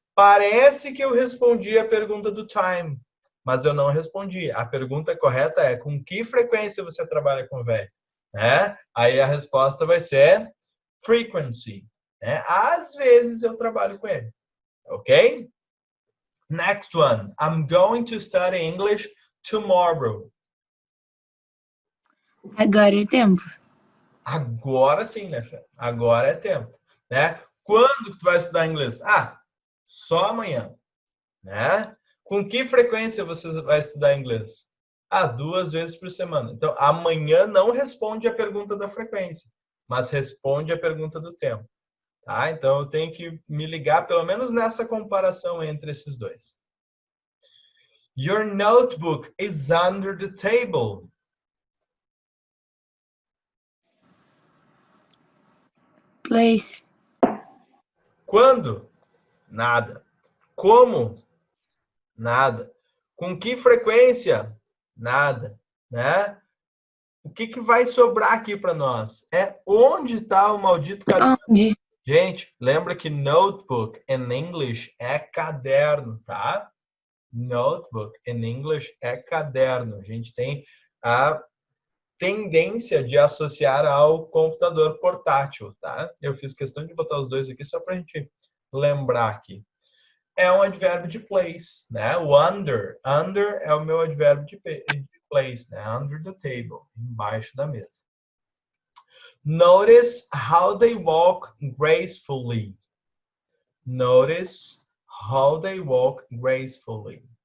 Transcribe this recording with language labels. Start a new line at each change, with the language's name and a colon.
Portuguese: Parece que eu respondi a pergunta do time, mas eu não respondi. A pergunta correta é, com que frequência você trabalha com o velho? Né? Aí a resposta vai ser frequency. Né? Às vezes eu trabalho com ele.
English: Ok? Next one. I'm going to study English tomorrow.
Portuguese: Agora é tempo. Agora sim, né, Fê? Agora é tempo, né? Quando que tu vai estudar inglês? Só amanhã, né? Com que frequência você vai estudar inglês? 2 vezes por semana. Então, amanhã não responde a pergunta da frequência, mas responde a pergunta do tempo, tá? Então, eu tenho que me ligar pelo menos nessa comparação entre esses dois.
English: Your notebook is under the table. Place.
Portuguese: Quando? Nada. Como? Nada. Com que frequência? Nada, né? O que vai sobrar aqui para nós? É onde está o maldito caderno. Onde? Gente, lembra que notebook
English: in English
Portuguese: é caderno, tá? Notebook
English: in English
Portuguese: é caderno. A gente tem a tendência de associar ao computador portátil, tá? Eu fiz questão de botar os dois aqui só para a gente lembrar aqui. É um advérbio de place, né? O under é o meu advérbio de place, né?
English: Under the table,
Portuguese: embaixo da mesa.
English: Notice how they walk gracefully. Notice how they walk gracefully.